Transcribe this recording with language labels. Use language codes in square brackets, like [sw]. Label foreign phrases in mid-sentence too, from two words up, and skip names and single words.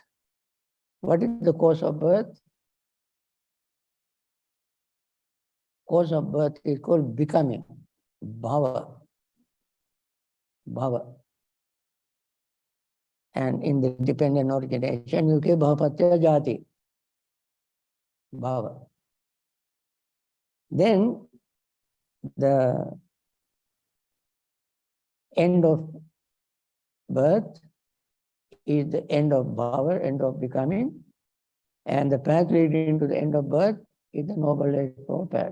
[en] What is the cause of birth? Cause of birth is called becoming, bhava. Bhava. And in the dependent origination, you get [pi] bhavapatya jati. [en] Bhava. Then the end of birth is the end of bhava, end of becoming. And the path leading to the end of birth is the Noble8Fold Path.